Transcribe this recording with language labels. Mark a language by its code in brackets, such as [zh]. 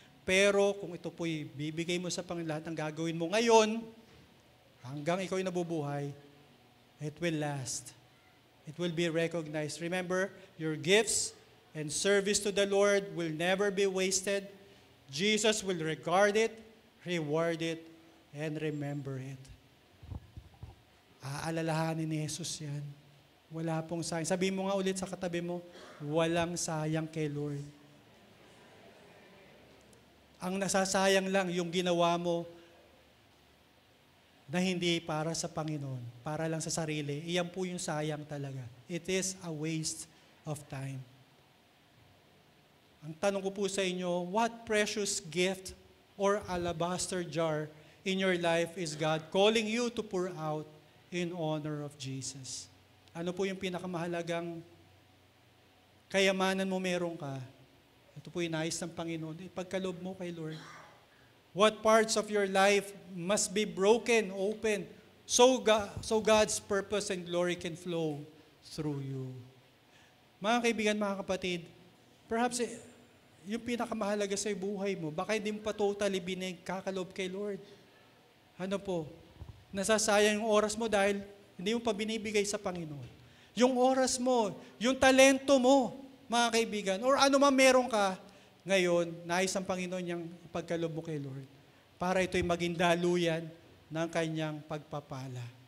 [tl] Pero kung ito po'y bibigay mo sa Panginoon, lahat ng gagawin mo ngayon, hanggang ikaw ay nabubuhay, [en] it will last. It will be recognized. Remember, your gifts and service to the Lord will never be wasted. Jesus will regard it, reward it, and remember it. [tl] Aalalahanin ni Jesus yan. Wala pong sayang. Sabihin mo nga ulit sa katabi mo, walang sayang kay Lord. Ang nasasayang lang yung ginawa mo na hindi para sa Panginoon, para lang sa sarili. Iyan po yung sayang talaga. [en] It is a waste of time. [tl] Ang tanong ko po sa inyo, [en] what precious gift or alabaster jar in your life is God calling you to pour out in honor of Jesus? [tl] Ano po yung pinakamahalagang kayamanan mo meron ka? Ito po yung nais ng Panginoon. Ipagkaloob mo kay Lord. [en] What parts of your life must be broken, open, so God's purpose and glory can flow through you. [tl] Mga kaibigan, mga kapatid, perhaps yung pinakamahalaga sa buhay mo, baka hindi mo pa totally binigkakaloob kay Lord. Ano po? Nasasayang yung oras mo dahil hindi mo pa binibigay sa Panginoon. Yung oras mo, yung talento mo, mga kaibigan, or ano man meron ka, ngayon, nais ang Panginoon niyang ipagkaloob mo kay Lord para ito'y maging daluyan ng kanyang pagpapala.